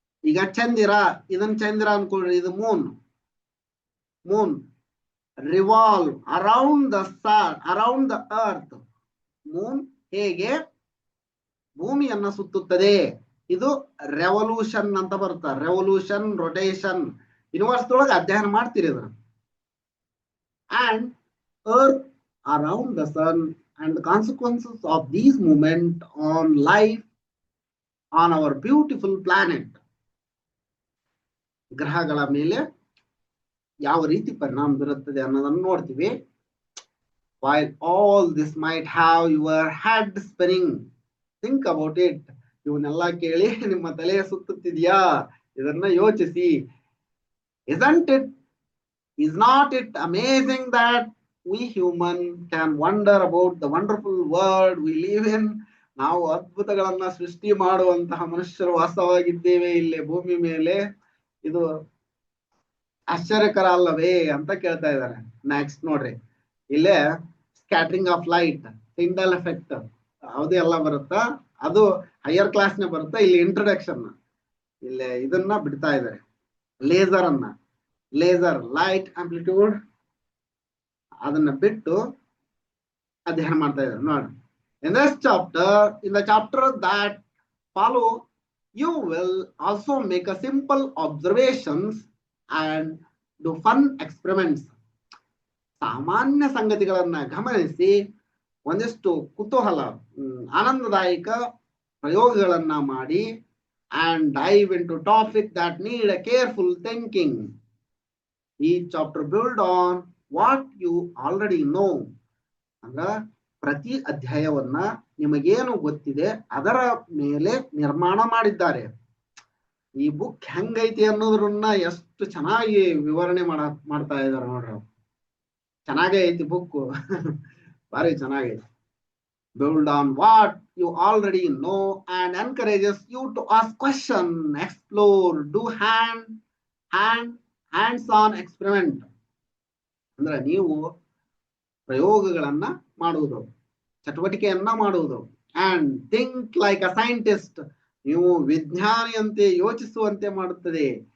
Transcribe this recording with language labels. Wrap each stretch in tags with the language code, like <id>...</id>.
<kn>ಈಗ ಚಂದಿರ, ಇದನ್ ಚಂದಿರ ಅನ್ಕೊಳ್ರಿ, ಇದು</kn> <en>Moon revolve around the earth.</en> <kn>Moon ಹೇಗೆ ಭೂಮಿಯನ್ನ ಸುತ್ತುತ್ತದೆ? ಇದು ರೆವಲ್ಯೂಷನ್ ಅಂತ ಬರುತ್ತಾ, ರೆವಲ್ಯೂಷನ್, ರೊಟೇಷನ್. ಯೂನಿವರ್ಸ್ ಒಳಗೆ ಅಧ್ಯಯನ ಮಾಡ್ತೀರಿ ಇದನ್ನ.</kn> <en>And earth around the sun and the consequences of these movement on life on our beautiful planet.</en> <kn>ಗ್ರಹಗಳ ಮೇಲೆ ಯಾವ ರೀತಿ ಪರಿಣಾಮ ಬೀರುತ್ತದೆ ಅನ್ನೋದನ್ನು ನೋಡ್ತೀವಿ.</kn> <en>While all this might have your head spinning, think about it.</en> <kn>ಇವನ್ನೆಲ್ಲ ಕೇಳಿ ನಿಮ್ಮ ತಲೆ ಸುತ್ತುತ್ತಿದೆಯಾ? ಇದನ್ನ ಯೋಚಿಸಿ.</kn> <en>Is not it amazing that we human can wonder about the wonderful world we live in.</en> <kn>ನಾವು ಅದ್ಭುತಗಳನ್ನ ಸೃಷ್ಟಿ ಮಾಡುವಂತಹ ಮನುಷ್ಯರು ವಾಸ್ತವಾಗಿದ್ದೇವೆ ಇಲ್ಲಿ ಭೂಮಿ ಮೇಲೆ. ಇದು ಆಶ್ಚರ್ಯಕರ ಅಲ್ಲವೇ ಅಂತ ಕೇಳ್ತಾ ಇದ್ದಾರೆ. ನೆಕ್ಸ್ಟ್ ನೋಡ್ರಿ, ಇಲ್ಲೇ scattering of light, Tyndall effect ಯಾವುದೇ ಎಲ್ಲ ಬರುತ್ತಾ, ಅದು ಹೈಯರ್ ಕ್ಲಾಸ್ ನೇ ಬರುತ್ತಾ. ಇಲ್ಲಿ ಇಂಟ್ರೊಡಕ್ಷನ್ ಇಲ್ಲೇ ಇದನ್ನ ಬಿಡ್ತಾ ಇದ್ದಾರೆ, ಲೇಸರ್ ಅನ್ನ. ಲೇಸರ್ ಲೈಟ್ ಆಂಪ್ಲಿಟ್ಯೂಡ್ ಅದನ್ನ ಬಿಟ್ಟು ಅಧ್ಯಯನ ಮಾಡ್ತಾ ಇದ್ದಾರೆ ನೋಡಿ.</kn> <en>In this chapter, in the chapter that follow, you will also make a simple observations and do fun experiments.</en> <kn>ಸಾಮಾನ್ಯ ಸಂಗತಿಗಳನ್ನ ಗಮನಿಸಿ ಒಂದಿಷ್ಟು ಕುತೂಹಲ ಆನಂದದಾಯಕ ಪ್ರಯೋಗಗಳನ್ನ ಮಾಡಿ</kn> <en>and dive into topic that need a careful thinking. Each chapter build on what you already know.</en> <kn>ಅಂದ್ರ ಪ್ರತಿ ಅಧ್ಯಾಯವನ್ನ ನಿಮಗೇನು ಗೊತ್ತಿದೆ ಅದರ ಮೇಲೆ ನಿರ್ಮಾಣ ಮಾಡಿದ್ದಾರೆ. ಈ ಬುಕ್ ಹೆಂಗೈತಿ ಅನ್ನೋದ್ರನ್ನ ಎಷ್ಟು ಚೆನ್ನಾಗಿ ವಿವರಣೆ ಮಾಡ್ತಾ ಇದಾರೆ ನೋಡ್ರಿ. ಚೆನ್ನಾಗೇ ಐತಿ ಬುಕ್, ಭಾರಿ ಚೆನ್ನಾಗೈತಿ.</kn> <en>Build on what you already know and encourages you to ask question, explore, do hands-on experiment.</en> <kn>ಅಂದ್ರೆ ನೀವು ಪ್ರಯೋಗಗಳನ್ನ ಮಾಡುವುದು, ಚಟುವಟಿಕೆಯನ್ನ ಮಾಡುವುದು.</kn> <en>and think like a scientist,</en> <kn>ನೀವು ವಿಜ್ಞಾನಿಯಂತೆ ಯೋಚಿಸುವಂತೆ ಮಾಡುತ್ತದೆ.</kn>